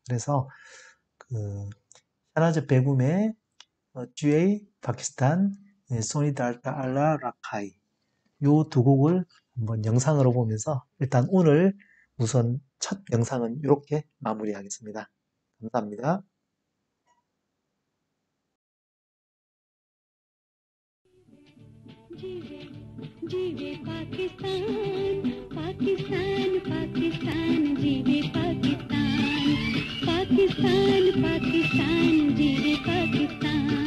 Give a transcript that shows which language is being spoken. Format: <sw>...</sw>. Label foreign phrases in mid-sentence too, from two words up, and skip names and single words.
<ko>그래서 그 샤나즈 베굼의 GA 파키스탄 소니 달타 알라 라카이 요 두 곡을 한번 영상으로 보면서 일단 오늘 우선 첫 영상은 이렇게 마무리하겠습니다. 감사합니다.</ko> <ur>جیوے پاکستان پاکستان پاکستان جیوے پاکستان پاکستان پاکستان جیوے پاکستان</ur>